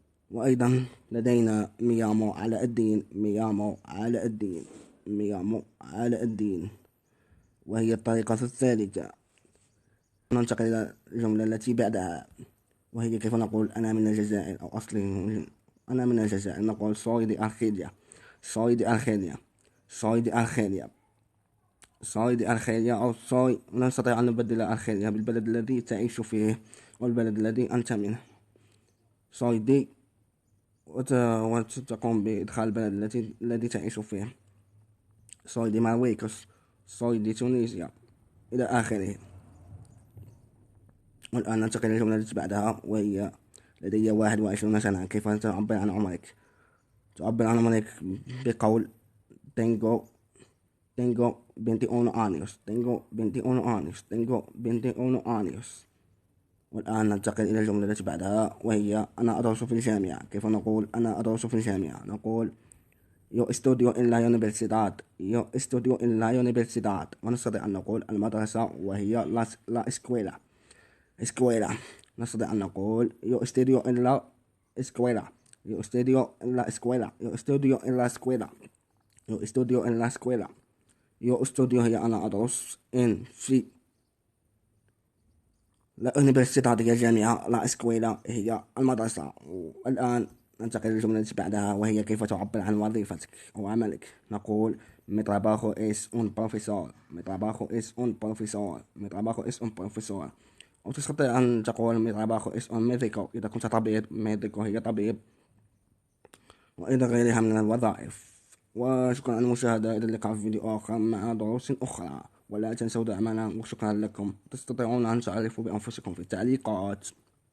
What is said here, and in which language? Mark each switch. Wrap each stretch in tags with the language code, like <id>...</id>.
<ar>وأيضا لدينا ميامو علاء الدين، ميامو علاء الدين، ميامو علاء الدين، وهي الطريقة الثالثة. ننتقل إلى الجملة التي بعدها، وهي كيف نقول أنا من الجزائر أو أصلي أنا من الجزائر. نقول</ar> <es>soy de Argelia، soy de Argelia، soy de Argelia، soy de Argelia، أو soy.</es> <ar>لا نستطيع أن نبدل أرخيليا بالبلد الذي تعيش فيه والبلد الذي أنت منه.</ar> <es>soy de</es> <ar>وتقوم بإدخال البلد الذي تعيش فيه.</ar> <es>soy de مارويكوس، soy de تونسيا، إلى آخره.</es> <ar>والآن ننتقل للجملة التي بعدها، وهي لدي 21 سنة. كيف تعبر عن عمرك؟ تعبر عن عمرك بقول</ar> <es>tengo tengo 21 años، tengo 21 años، tengo 21 años.</es> <ar>والآن ننتقل إلى الجملة التي بعدها، وهي أنا أدرس في الجامعة. كيف نقول أنا أدرس في الجامعة؟ نقول</ar> <es>yo estudio en la universidad، yo estudio en la universidad.</es> <ar>ونستطيع أن نقول المدرسة وهي</ar> <es>la escuela، escuela.</es> <ar>نستطيع أن نقول</ar> <es>yo estudio en la escuela، yo estudio en la escuela، yo estudio en la escuela، yo estudio en la escuela. yo estudio</es> <ar>هي أنا أدرس in في لا universidad هي الجامعة، لا اسكويلا هي المدرسة. والآن ننتقل للجملة التي بعدها، وهي كيف تعبر عن وظيفتك أو عملك. نقول</ar> <es>mi trabajo es un profesor، mi trabajo es un profesor، mi trabajo es un profesor.</es> <ar>أو تستطيع أن تقول</ar> <es>mi trabajo es un médico</es> <ar>إذا كنت طبيب، médico هي طبيب، وإلى غيرها من الوظائف. وشكرا على المشاهدة، إلى اللقاء في فيديو آخر مع دروس أخرى، ولا تنسوا دعمنا، وشكرا لكم. تستطيعون أن تعرفوا بأنفسكم في التعليقات.</ar>